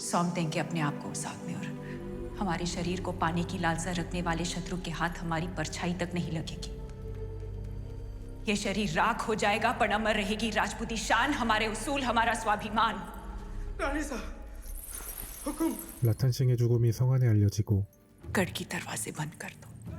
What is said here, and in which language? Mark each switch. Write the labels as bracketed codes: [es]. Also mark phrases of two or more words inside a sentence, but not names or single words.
[hi] सौंप देंगे अपने आप को उस आग में और हमारे शरीर को पाने की लालसा रखने वाले शत्रु के हाथ हमारी परछाई तक नहीं लगेगी। ये शरीर राख हो जाएगा पर अमर रहेगी राजपूती शान, हमारे उसूल, हमारा स्वाभिमान। रानी साहब, हुकुम। [ko] 라탄싱의 죽음이 성안에 알려지고 [hi] गढ़ की दरवाजे बंद कर दो।